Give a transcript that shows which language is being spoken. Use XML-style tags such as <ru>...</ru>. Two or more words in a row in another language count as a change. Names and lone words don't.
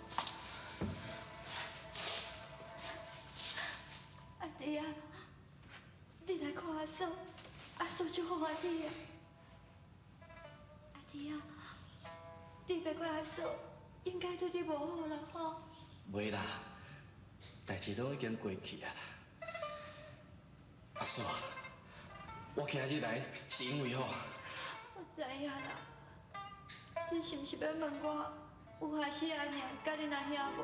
<nan>阿弟啊，你来看阿嫂，阿嫂就欢喜啊。阿弟啊，你别怪阿嫂，应该对你无好啦吼。袂啦，代志都已经过去啊啦。阿嫂，我今日来是因为吼，我知影啦，你是毋是要问我有害死阿娘甲你阿兄无？</nan>